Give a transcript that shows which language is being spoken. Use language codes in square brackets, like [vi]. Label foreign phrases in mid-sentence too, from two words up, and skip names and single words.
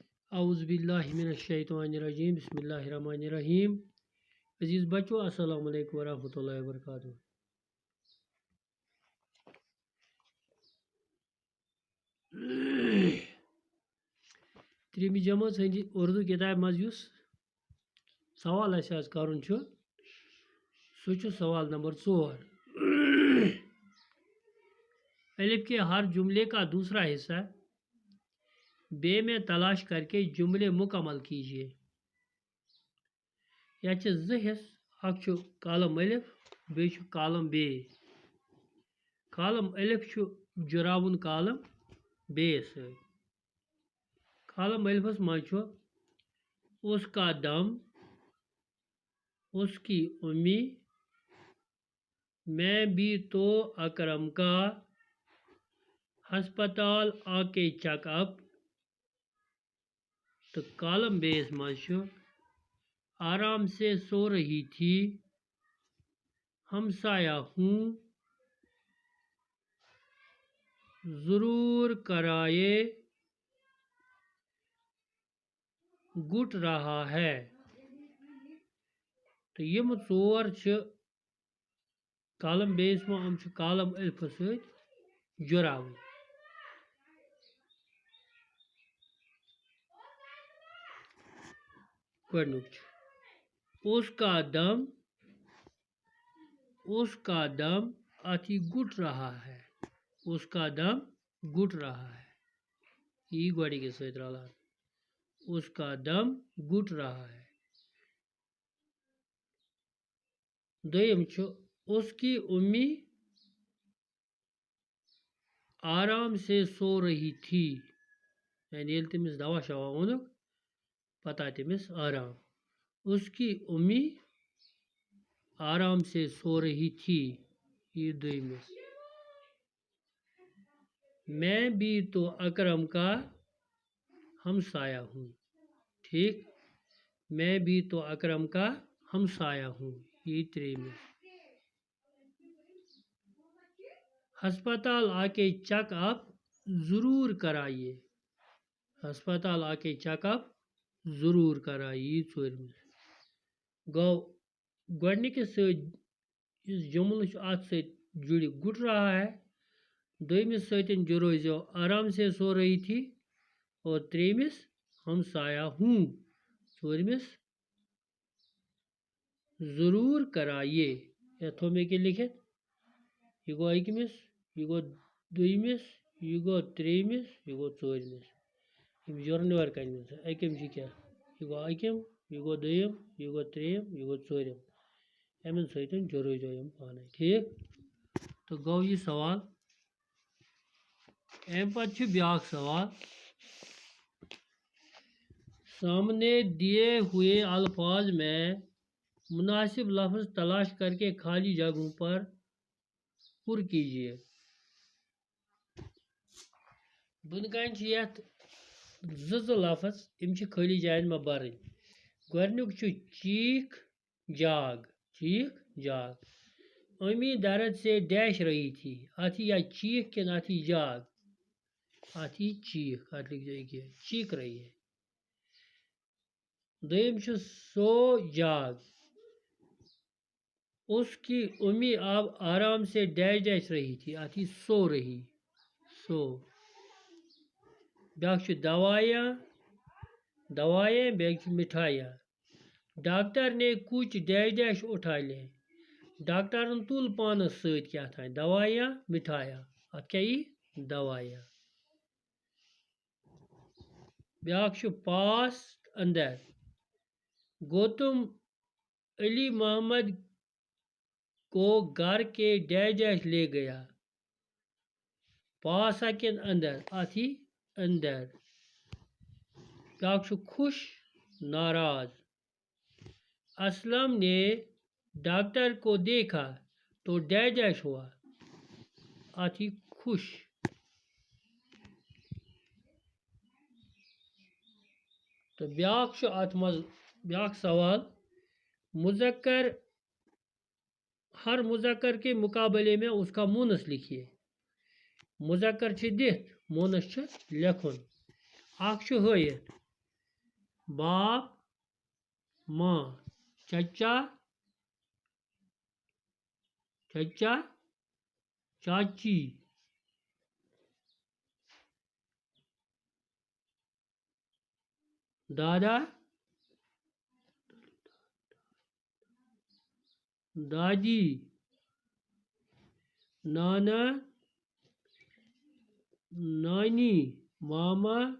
[ar] اعوذ باللہ من الشیطان الرجیم بسم اللہ الرحمن الرحیم [ur] عزیز بچو [ar] السلام علیکم ورحمۃ اللہ وبرکاتہ. [ks] تریمہِ جمٲژ ہٕنٛدِ اردو کِتابہِ منٛز یُس سوال اَسہِ آز کَرُن چھُ سُہ چھُ سوال نمبر 4. [ur] الف کے ہر جملے کا دوسرا حصہ بے میں تلاش کر کے جملے مکمل کیجیے. [ks] یا چھِ زٕ حصہٕ اکھ چھُ کالم الف بیٚیہِ چھُ کالم بے. کالم الف چھُ جُراوُن کالم بے سۭتۍ. کالم الفس منٛز چھُ [ur] اس کا دم، اس کی امی، میں بھی تو اکرم کا، ہسپتال آ کے چیک اپ. [ks] تو کالم بیس منٛز چھُ [ur] آرام سے سو رہی تھی، ہمسایہ ہوں، ضرور کرائے، گٹ رہا ہے. [ks] تو یم ژور چھِ کالم بیس منٛز یِم چھِ کالم الفس سۭتۍ جُراوٕنۍ. گۄڈنیُک چھُ [ur] اس کا دم، اس کا دم [ks] اَتھ یی [ur] گُٹ رہا ہے، اس کا دم گٹ رہا ہے، [ks] یی گۄڈٕنِکِس سۭتۍ رلان. [ur] اس کا دم گٹ رہا ہے. [ks] دوٚیِم چھُ [ur] اس کی امی آرام سے سو رہی تھی، یعنی [ks] ییٚلہِ تٔمِس دوا شوا اوٚنُکھ پتہٕ آو تٔمِس آرام. [ur] اس کی امی آرام سے سو رہی تھی، [ks] یہِ دوٚیمِس. [ur] میں بھی تو اکرم کا ہمسایہ ہوں. ٹھیک، میں بھی تو اکرم کا ہمسایہ ہوں، [ks] یہ ترٛیٚیِمِس. [ur] ہسپتال آ کے چیک اپ ضرور کرائیے، ہسپتال آ کے چیک اپ ضرور کرائیے، [ks] یہِ ژوٗرمِس. گوٚو گۄڈٕنِکِس سۭتۍ یُس جملہٕ چھُ اَتھ سۭتۍ جُڑِ [ur] گُٹ رہا ہے، [ks] دوٚیمِس سۭتۍ جُڑٲیزیو [ur] آرام سے سو رہی تھی، اور ترٛیٚیِمِس ہمسایہ ہوں، ژوٗرمِس ضروٗر کرائیے. [ks] یا تھوٚو مےٚ کینٛہہ لیکھِتھ، یہِ گوٚو أکمِس، یہِ گوٚو دوٚیمِس، یہِ گوٚو ترٛیٚیِمِس، یہِ گوٚو ژوٗرمِس. یِم جورنور کَنہِ أکِم چھِ کیٛاہ، یہِ گوٚو أکِم، یہِ گوٚو دوٚیِم، یہِ گوٚو ترٛیٚیِم، یہِ گوٚو ژوٗرِم. اَمہِ سۭتۍ جُڑٲیزیو یِم پانَے. ٹھیٖک، تہٕ گوٚو یہِ سوال. اَمہِ پتہٕ چھُ بیٛاکھ سوال. [ur] سامنے دیے ہوئے الفاظ میں مناسب لفظ تلاش کر کے خالی جگہوں پر پر کیجیے. [ks] بۄنہٕ کَنہِ چھِ یَتھ زٕ لفظ یِم چھِ خٲلی جاین منٛز بَرٕنۍ. گۄڈٕنیُک چھُ چیٖخ جاگ، چیٖخ جاگ. [ur] امی درد سے ڈیش رہی تھی، [ks] اَتھ یی یا چیٖخ کِنہٕ اَتھ یی جاگ، اَتھ یی چیٖخ، اَتھ لیکھزیو ییٚکیٛاہ [ur] چیٖخ رہی ہے. [ks] دوٚیِم چھُ سو جاگ. [ur] اس کی امی اب آرام سے ڈیش ڈیش رہی تھی، [ks] اَتھ یی [ur] سو رہی، [ks] سو. بیٛاکھ چھُ دوایاں، دوایاں، بیٛاکھ چھُ مٹھایاں. [ur] ڈاکٹر نے کچھ ڈیش ڈیش اٹھا لے، [ks] ڈاکٹرن تُل پانس سۭتۍ کیٛاہ تھانۍ، دوایاں مٹھایاں، اَتھ کیٛاہ یی دوایاں. بیٛاکھ چھُ پاس اندر. [ur] گوتم علی محمد کو گھر کے ڈیش ڈیش لے گیا، [ks] پاس کِن اندر، اَتھ یی اندر. بیٛاکھ چھُ خوش ناراض. [ur] اسلم نے ڈاکٹر کو دیکھا تو ڈیش ڈیش ہوا، [ks] اَتھ یی خوش. تو بیٛاکھ چھُ اَتھ منٛز بیٛاکھ سوال. [ur] مذکر ہر مذکر کے مقابلے میں اس کا مونس لکھیے. [ks] مذکر چھِ دِتھ، مونس چھُ لیکھُن. اکھ چھُ ہٲیِتھ [ur] باپ ماں چچا چچا چاچی دادا دادی نانا نانی ماما